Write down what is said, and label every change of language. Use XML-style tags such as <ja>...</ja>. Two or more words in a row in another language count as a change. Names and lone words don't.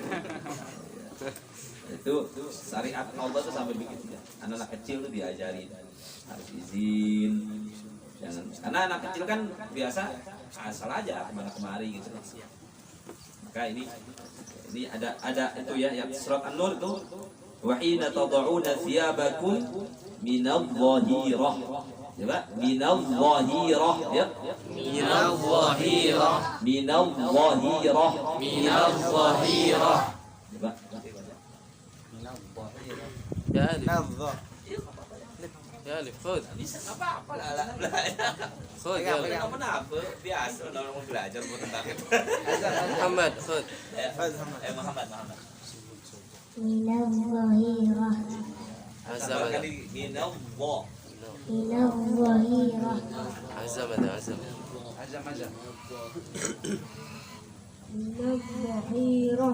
<id>Itu syariat Allah tuh sampai begitu ya. Anak-anak kecil tuh diajari harus izin, jangan, karena anak kecil kan biasa asal aja kemana kemari gitu. Maka ini ada itu ya, yang surat An-Nur itu,</id> <ar>وحين تضعون ثيابكم من الظهيرة. Coba minadh-dhahirah, ya. من الظهيرة من الظهيرة من الظهيرة.</ar> <id>Coba. Ya Alif. Ya Alif, khud. Bisa apa-apa lah. Khud ya Alif. Kamu apa? Biasa orang mau belajar buat tentang itu. Muhammad, khud. Muhammad.</id> <ar>Minadh-dhahirah.</ar> <id>Azam ada.</id> <ar>Minadh-dhah. Minadh-dhahirah.</ar> <id>Azam ada, azam.</id> <ar>Minadh-dhahirah.</ar>